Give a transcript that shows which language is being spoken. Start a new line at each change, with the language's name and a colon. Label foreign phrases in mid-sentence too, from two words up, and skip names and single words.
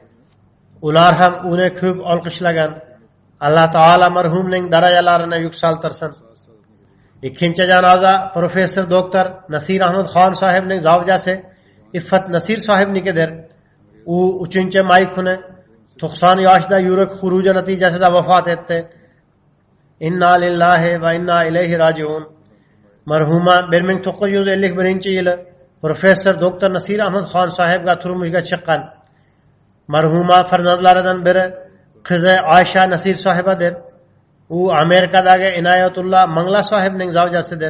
Uzbek: Ular ham uni ko'p olqishlagan. Alloh taolo marhumning darajalarini yuksaltirsin. Ikkinchi janoza professor doktor Nasir Ahmad Xon sohibning zavjasi Iffat Nasir sohibnikidir. U 3-may kuni 90 yoshda yurak xuruji natijasida vafot etdi.
Arabic: إنا لله وإنا إليه راجعون.
Uzbek: Marhuma 1951-yili professor doktor Nasir Ahmad Xon sohibga turmushga chiqqan. Marhuma farzandlaridan biri qizi Aisha Nasir sohibadir. U Amerikadagi Inoyatulloh Mangla sohibning zavjasidir.